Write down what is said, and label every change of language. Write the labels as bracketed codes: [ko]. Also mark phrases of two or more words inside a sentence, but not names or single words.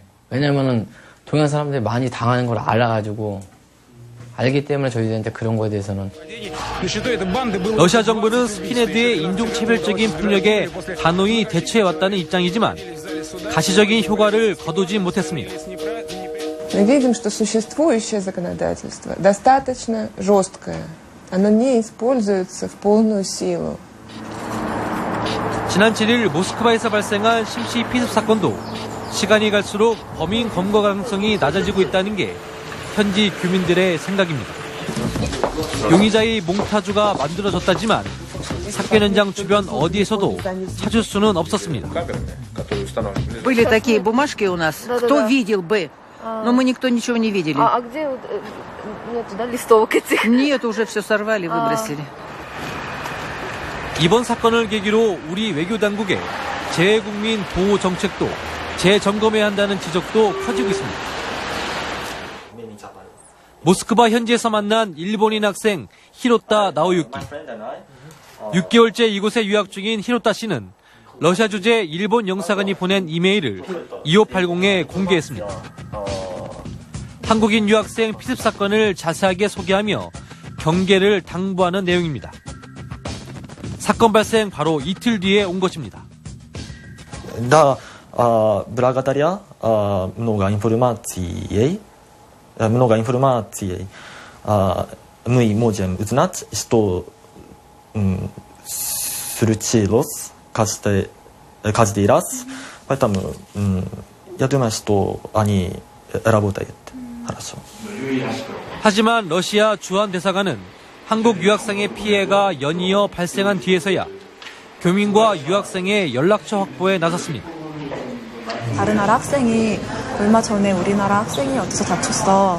[ko] 왜냐면은 동양 사람들이 많이 당하는 걸 알아가지고 알기 때문에 저희들한테 그런 거에 대해서는. 러시아 정부는 스킨헤드의 인종차별적인 폭력에 단호히 대처해왔다는 입장이지만 가시적인 효과를 거두지 못했습니다. [ru] Мы видим, что существующее законодательство достаточно жесткое. Оно не используется в полную силу. [ko] 지난 7일 모스크바에서 발생한 심시 피습 사건도 시간이 갈수록 범인 검거 가능성이 낮아지고 있다는 게 현지 교민들의 생각입니다. 용의자의 몽타주가 만들어졌다지만 사건 현장 주변 어디에서도 찾을 수는 없었습니다. [ru] Были такие бумажки у нас. Кто видел бы? Но мы никто ничего не видели. А где нету, да, листовок этих? Нет, уже все сорвали, выбросили. [ko] 이번 사건을 계기로 우리 외교당국의 재외국민 보호 정책도 재점검해야 한다는 지적도 커지고 있습니다. 모스크바 현지에서 만난 일본인 학생 히로타 나오유키. 6개월째 이곳에 유학 중인 히로타 씨는 러시아 주재 일본 영사관이 보낸 이메일을 2580에 공개했습니다. 한국인 유학생 피습 사건을 자세하게 소개하며 경계를 당부하는 내용입니다. 사건 발생 바로 이틀 뒤에 온 것입니다. [ru] Благодаря много информации мы можем узнать, что случилось каждый раз. Поэтому я думаю, что они работает хорошо. [ko] 하지만 러시아 주한 대사관은 한국 유학생의 피해가 연이어 발생한 뒤에서야 교민과 유학생의 연락처 확보에 나섰습니다. 다른 나라 학생이 얼마 전에 우리나라 학생이 어디서 다쳤어.